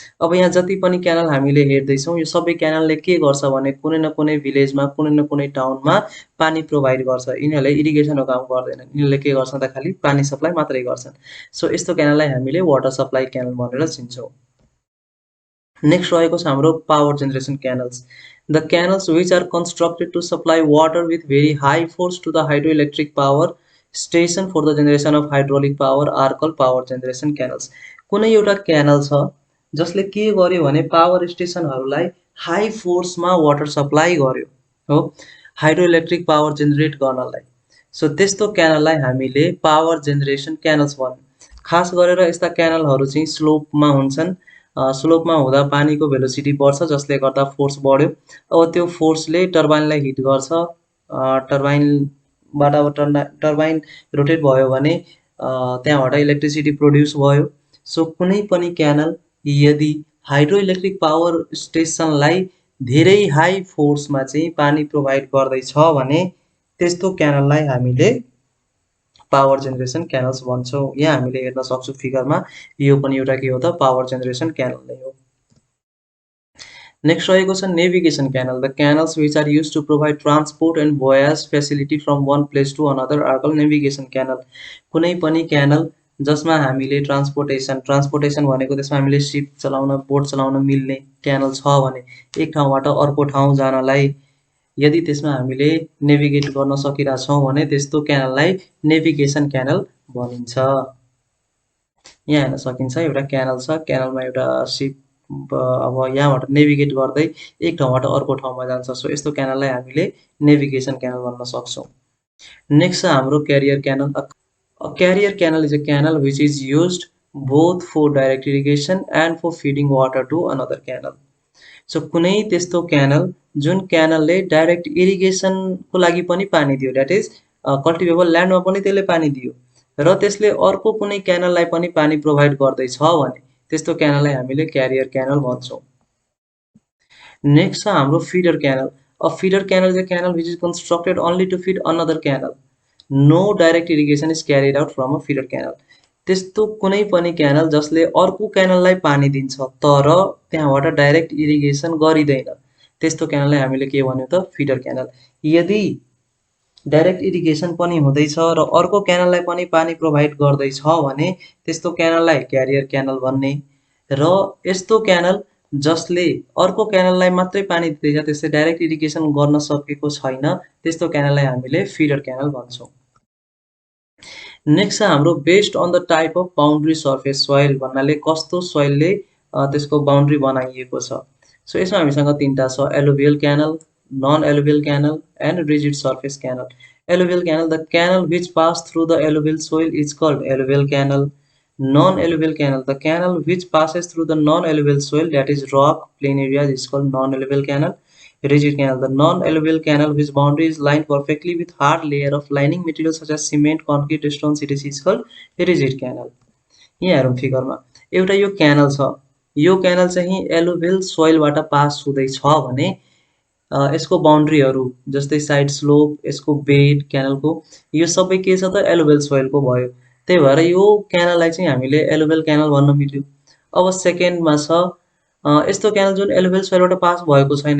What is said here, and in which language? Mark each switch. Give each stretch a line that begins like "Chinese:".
Nepali: अब यहाँ जति पनि क्यानल हामीले हेर्दैछौँ यो सबै क्यानलले के गर्छ भने कुनै न कुनै भिलेजमा, कुनै न कुनै टाउनमा पानी प्रोभाइड गर्छ। यिनीहरूले इरिगेसनको काम गर्दैनन्, यिनीहरूले के गर्छन् त खालि पानी सप्लाई मात्रै गर्छन्। सो यस्तो क्यानललाई हामीले वाटर सप्लाई क्यानल भनेर चिन्छौँ। नेक्स्ट रहेको छ हाम्रो power generation क्यानल्स.
English: The canals which are constructed to supply water with very high force to the hydroelectric power station for the generation of hydraulic power are called power generation canals.
Nepali: कुनै एउटा canal छ जसले के गर्यो भने पावर स्टेसनहरूलाई हाई फोर्समा वाटर सप्लाई गर्यो हो, hydroelectric power generate गर्नलाई। सो त्यस्तो क्यानललाई हामीले पावर जेनेरेसन क्यानल्स भन्छौँ। खास गरेर यस्ता क्यानलहरू चाहिँ स्लोपमा हुन्छन्। स्लोपमा हुँदा पानीको भेलोसिटी बढ्छ जसले गर्दा फोर्स बढ्यो। अब त्यो फोर्सले टर्बाइनलाई हिट गर्छ, टर्बाइनबाट अब टर्बाइन रोटेट भयो भने त्यहाँबाट इलेक्ट्रिसिटी प्रोड्युस भयो। सो कुनै पनि क्यानल यदि हाइड्रोइलेक्ट्रिक पावर स्टेसनलाई धेरै हाई फोर्समा चाहिँ पानी प्रोभाइड गर्दैछ भने त्यस्तो क्यानललाई हामीले पावर जेनेरेसन क्यानल्स भन्छौँ। यहाँ हामीले हेर्न सक्छौँ फिगरमा, यो पनि एउटा के हो त पावर जेनेरेसन क्यानल नै हो। नेक्स्ट रहेको छ navigation canal.
English: The canals which are use to provide transport and voyage facility from one place to another are called navigation canal.
Nepali: कुनै पनि क्यानल जसमा हामीले ट्रान्सपोर्टेसन भनेको त्यसमा हामीले सिप चलाउन, बोट चलाउन मिल्ने क्यानल छ भने एक ठाउँबाट अर्को ठाउँ जानलाई यदि त्यसमा हामीले नेभिगेट गर्न सकिरहेछौँ भने त्यस्तो क्यानललाई नेभिगेसन क्यानल भनिन्छ। यहाँ हेर्न सकिन्छ एउटा क्यानल छ, क्यानलमा एउटा सिप अब यहाँबाट नेभिगेट गर्दै एक ठाउँबाट अर्को ठाउँमा जान्छ। सो यस्तो क्यानललाई हामीले नेभिगेसन क्यानल भन्न सक्छौँ। नेक्स्ट छ हाम्रो career canal.
English: A carrier canal is a canal which is used both for direct irrigation and for feeding water to another canal.
Nepali: So कुनै त्यस्तो क्यानल जुन क्यानलले डाइरेक्ट इरिगेसनको लागि पनि पानी दियो,
English: that is
Nepali: कल्टिभेबल ल्यान्डमा पनि त्यसले पानी दियो र त्यसले अर्को कुनै क्यानललाई पनि पानी प्रोभाइड गर्दैछ भने त्यस्तो क्यानललाई हामीले क्यारियर क्यानल भन्छौँ। नेक्स्ट छ हाम्रो feeder canal.
English: A feeder canal is a canal which is constructed only to feed another canal. No direct irrigation is carried out from a feeder canal.
Nepali: त्यस्तो कुनै पनि क्यानल जसले अर्को क्यानललाई पानी दिन्छ तर त्यहाँबाट डाइरेक्ट इरिगेसन गरिँदैन, त्यस्तो क्यानललाई हामीले के भन्यो त फिडर क्यानल। यदि डाइरेक्ट इरिगेसन पनि हुँदैछ र अर्को क्यानललाई पनि पानी प्रोभाइड गर्दैछ भने त्यस्तो क्यानललाई क्यारियर क्यानल भन्ने। र यस्तो क्यानल जसले अर्को क्यानललाई मात्रै पानी दिँदैछ, त्यसले डाइरेक्ट इरिगेसन गर्न सकेको छैन, त्यस्तो क्यानललाई हामीले फिडर क्यानल भन्छौँ। नेक्स्ट छ हाम्रो
English: based on the type of boundary surface soil
Nepali: भन्नाले कस्तो सोइलले त्यसको बाउन्ड्री बनाइएको छ। सो यसमा हामीसँग तीनटा छ, एलुभियल canal, non एलुभियल canal and rigid surface canal.
English: Alluvial canal, the canal which pass through the alluvial soil is called alluvial canal. Non-alluvial canal, the canal which passes through the non-alluvial soil, that is rock plain areas, is called non-alluvial canal. Rigid canal, the non-alluvial canal whose boundary is lined perfectly with hard layer of lining material such as cement, concrete, stones, etc. is called rigid canal.
Nepali: यहाँ हेरौँ फिगरमा एउटा यो canal छ, यो canal चाहिँ एलुभियल सोइलबाट pass हुँदैछ भने यसको बाउन्ड्रीहरू जस्तै साइड स्लोप, यसको बेड क्यानलको, यो सबै के छ त एलुभियल सोइलको भयो। त्यही भएर यो क्यानललाई चाहिँ हामीले एलुभियल क्यानल भन्न मिल्यो। अब सेकेन्डमा छ यस्तो क्यानल जुन एलुभियल सोइलबाट पास भएको छैन।